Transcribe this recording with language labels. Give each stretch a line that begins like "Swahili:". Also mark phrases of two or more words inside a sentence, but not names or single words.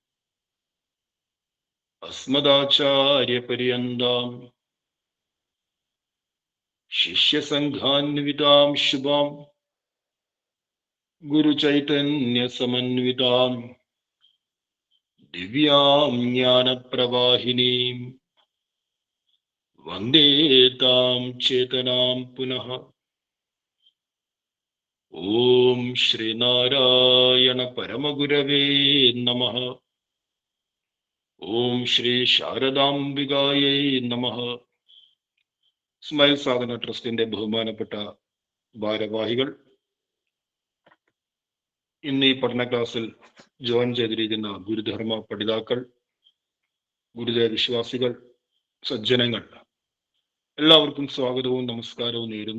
Sanskrit: अस्मदाचार्य पर्यन्तां शिष्य संघान्वितां शुभां गुरुचैतन्य समन्वितां दिव्यां ज्ञानप्रवाहिनीं वन्दे तां चेतनां पुनः। ॐ श्रीनारायण परमगुरवे नमः। ॐ श्री ശാരദാംബികായൈ നമഃ.
Malayalam: സ്മൈൽ സാധന ട്രസ്റ്റിന്റെ ബഹുമാനപ്പെട്ട ഭാരവാഹികൾ, ഇന്ന് ഈ പഠന ക്ലാസ്സിൽ ജോയിൻ ചെയ്തിരിക്കുന്ന ഗുരുധർമ്മ പഠിതാക്കൾ, ഗുരുദേവ വിശ്വാസികൾ, സജ്ജനങ്ങൾ, എല്ലാവർക്കും സ്വാഗതവും നമസ്കാരവും നേരുന്നു.